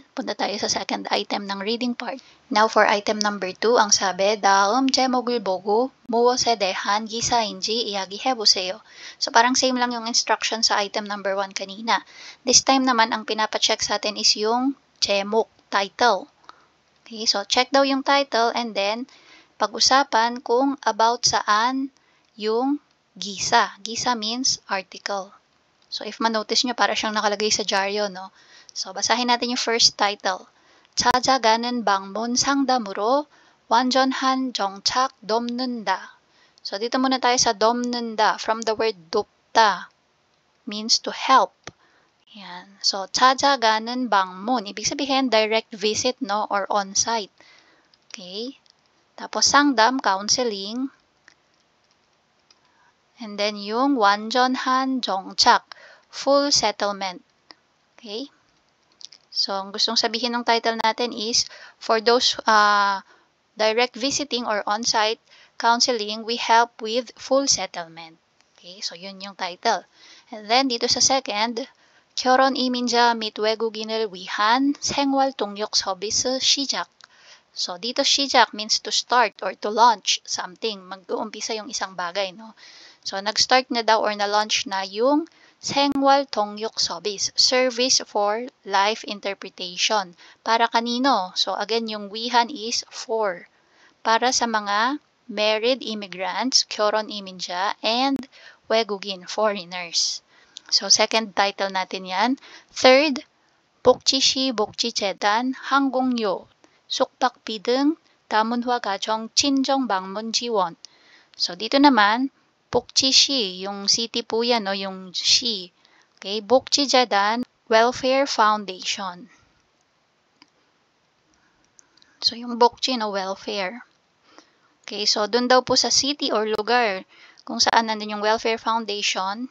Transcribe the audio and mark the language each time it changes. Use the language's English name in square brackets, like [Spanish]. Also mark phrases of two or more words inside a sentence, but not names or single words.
[Filipino] Punta tayo sa [English] second item [Filipino] ng [English] reading part. Now, for item number 2, [Filipino] ang sabi, [Korean] 다음 제목을 보고 무엇에 대한 기사인지 이야기해보세요. [Filipino] So, parang same lang yung instruction sa item number 1 kanina. [English] This time [Filipino] naman, ang pinapacheck sa atin is yung 제목, title. Okay? So, check daw yung title [English] and then, [Filipino] pag-usapan kung about saan yung gisa. [English] Gisa means article. [Filipino] So, if ma-notice nyo, para siyang nakalagay sa dyaryo, no? So, basahin natin yung first title. [Korean] 찾아가는 방문 상담으로 완전한 정착 돕는다. [Filipino] So, dito muna tayo sa 돕는다. [English] From the word 돕다. Means to help. [Filipino] Yan. So, [Korean] 찾아가는 방문. [Filipino] Ibig sabihin, [English] direct visit, no? Or on-site. Okay? [Filipino] Tapos, 상담, counseling. [English] And then, [Filipino] yung [Korean] 완전한 정착. [English] Full settlement. Okay? So, [Filipino] ang gustong sabihin ng title natin is, [English] for those direct visiting or on-site counseling, we help with full settlement. Okay? [Filipino] So, yun yung title. [English] And then, [Filipino] dito sa second, [Korean] 결혼 이민자 및 외국인을 위한 생활 동력 서비스 시작. [English] So, dito 시작 means to start or to launch something. [Filipino] Mag-uumpisa yung isang bagay, no? So, nag-start na daw or na-launch na yung [Korean] 생활 동력 서비스, [English] service for life interpretation. [Filipino] Para kanino? So, again, yung wihan is for. Para sa mga [English] married immigrants, [Korean] 결혼 이민자, [English] and 외국인, foreigners. [Filipino] So, second title natin yan. Third, [Korean] 복지시 복지재단 항공료, 숙박비 등 다문화 가정 친정 방문 지원. [Filipino] So, dito naman, 복지시, yung city po yan, no? Yung shi. Okay, 복지재단 [English] Welfare Foundation. [Filipino] So, yung 복지, no? [English] Welfare. [Filipino] Okay, so doon daw po sa city or lugar kung saan nandun yung [English] welfare foundation.